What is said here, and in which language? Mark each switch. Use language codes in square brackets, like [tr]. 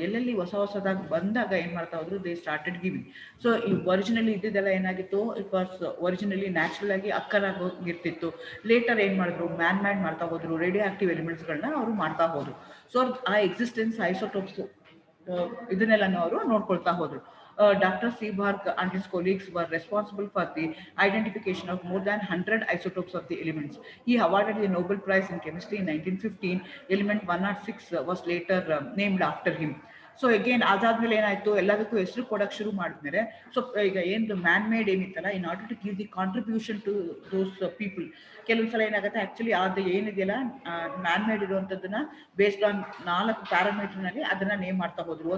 [kn] ಎಲ್ಲೆಲ್ಲಿ ಹೊಸದಾಗಿ ಬಂದಾಗ ಏನ್ ಮಾಡ್ತಾ ಹೋದ್ರು, [en] They started giving. [kn] ಸೊ ಈ ಒರಿಜಿನಲಿ ಇದ್ದಿದ್ದೆಲ್ಲ ಏನಾಗಿತ್ತು, [en] it was originally [kn] ನ್ಯಾಚುರಲ್ ಆಗಿ ಅಕ್ಕರಾಗಿರ್ತಿತ್ತು. ಲೇಟರ್ ಏನ್ ಮಾಡಿದ್ರು, ಮ್ಯಾನ್ ಮಾಡ್ತಾ ಹೋದ್ರು. ರೇಡಿಯೋ ಆಕ್ಟಿವ್ ಎಲಿಮೆಂಟ್ಸ್ಗಳನ್ನ ಅವರು ಮಾಡ್ತಾ ಹೋದ್ರು. ಸೊ ಆ ಎಕ್ಸಿಸ್ಟೆನ್ಸ್, ಐಸೋಟೋಪ್ಸ್ ಇದನ್ನೆಲ್ಲನೂ ಅವರು ನೋಡ್ಕೊಳ್ತಾ ಹೋದ್ರು. [en] Dr. Seeberg and his colleagues were responsible for the identification of more than 100 isotopes of the elements. He awarded the Nobel Prize in Chemistry in 1915. Element 106 was later named after him. [kn] So again ಅದಾದ್ಮೇಲೆ ಏನಾಯ್ತು, ಎಲ್ಲದಕ್ಕೂ ಹೆಸರು ಕೊಡಕ್ಕೆ ಶುರು ಮಾಡಿದ್ಮೇಲೆ, so ಈಗ ಏನು man made ಏನಿತ್ತಲ್ಲ, [en] in order to give the contribution to those people, [kn] ಕೆಲವೊಂದ್ಸಲ ಏನಾಗುತ್ತೆ, ಆಕ್ಚುಲಿ ಅದು ಏನಿದೆಯಲ್ಲ ಮ್ಯಾನ್ ಮೇಡ್ ಇರುವಂಥದ್ದನ್ನ ಬೇಸ್ಡ್ ಆನ್ 4 ಪ್ಯಾರಾಮೀಟರ್ನಲ್ಲಿ ಅದನ್ನ ನೇಮ್ ಮಾಡ್ತಾ ಹೋದ್ರು.